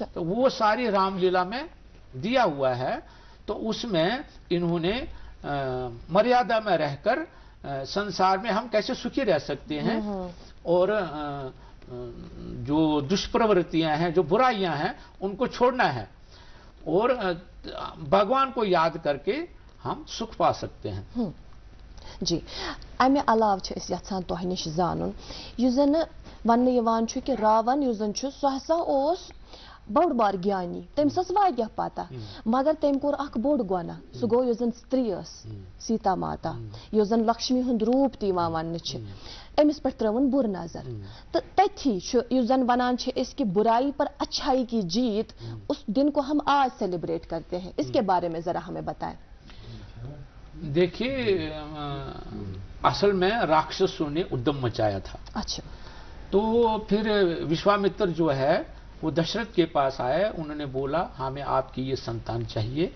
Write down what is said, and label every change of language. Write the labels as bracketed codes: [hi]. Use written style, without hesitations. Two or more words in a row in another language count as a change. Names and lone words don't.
[hi] तो वो सारी रामलीला में दिया हुआ है। तो उसमें इन्होंने मर्यादा में रहकर संसार में हम कैसे सुखी रह सकते हैं और जो दुष्प्रवृत्तियां हैं, जो बुराइयां हैं, उनको छोड़ना है और भगवान को याद करके हम सुख पा सकते हैं। जी, [ks] अमे अलाव छ इस यत्सान तोह निश जानन यु जन वन यवान छु कि रावण यु जन छु सो हसा ओस बड़ बार ज्ञानी, तमिस स वारिया पता, मगर तम कोर अख बोड़ गुना, सो गो यु जन स्त्री सीता माता, यु जन लक्ष्मी हुंद रूप तीवा वन छ, अमिस पर त्रवन बुर नजर। तो तथी यु जन वनान छ [hi] इसकी बुराई पर अच्छाई की जीत, उस दिन को हम आज सेलिब्रेट करते हैं, इसके बारे में जरा हमें बताएं। देखिए, असल में राक्षसों ने उद्यम मचाया था। अच्छा, तो फिर विश्वामित्र जो है वो दशरथ के पास आए, उन्होंने बोला हमें आपकी ये संतान चाहिए